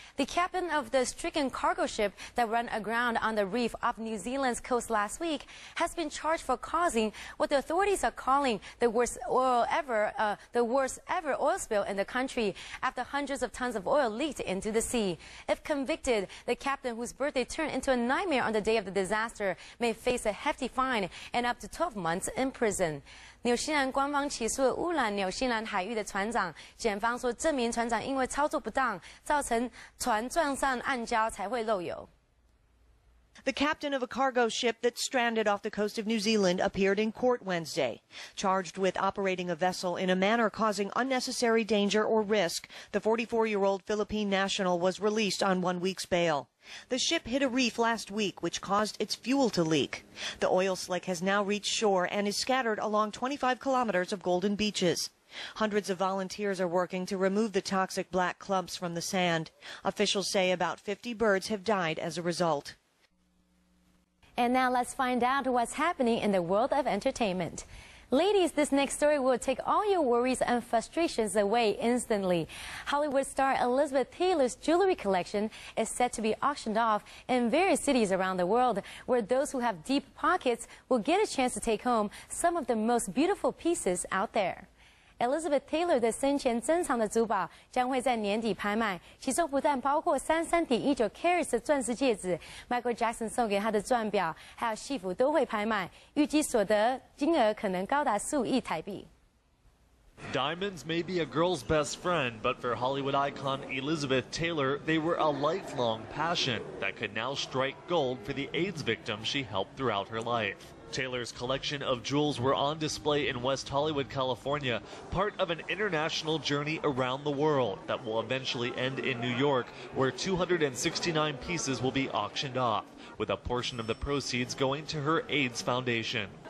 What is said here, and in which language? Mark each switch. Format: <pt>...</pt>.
<en>The captain of the stricken cargo ship that ran aground on the reef off New Zealand's coast last week has been charged for causing what the authorities are calling the worst ever oil spill in the country after hundreds of tons of oil leaked into the sea. If convicted, the captain, whose birthday turned into a nightmare on the day of the disaster, may face a hefty fine and up to 12 months in prison.</en> <zh>纽西兰官方起诉了污染纽西兰海域的船长，检方说这名船长因为操作不当，造成船撞上暗礁才会漏油。</zh> <en>The captain of a cargo ship that stranded off the coast of New Zealand appeared in court Wednesday. Charged with operating a vessel in a manner causing unnecessary danger or risk, the 44-year-old Philippine national was released on 1 week's bail. The ship hit a reef last week, which caused its fuel to leak. The oil slick has now reached shore and is scattered along 25 kilometers of golden beaches. Hundreds of volunteers are working to remove the toxic black clumps from the sand. Officials say about 50 birds have died as a result. And now let's find out what's happening in the world of entertainment. Ladies, this next story will take all your worries and frustrations away instantly. Hollywood star Elizabeth Taylor's jewelry collection is set to be auctioned off in various cities around the world, where those who have deep pockets will get a chance to take home some of the most beautiful pieces out there.</en> <zh>Elizabeth Taylor 的生前珍藏的珠宝将会在年底拍卖，其中不但包括33.19 carats 的钻石戒指 ，Michael Jackson 送给她的钻表，还有戏服都会拍卖，预计所得金额可能高达15亿台币。</zh> <en>Diamonds may be a girl's best friend, but for Hollywood icon Elizabeth Taylor, they were a lifelong passion that could now strike gold for the AIDS victims she helped throughout her life. Taylor's collection of jewels were on display in West Hollywood, California, part of an international journey around the world that will eventually end in New York, where 269 pieces will be auctioned off, with a portion of the proceeds going to her AIDS foundation.</en>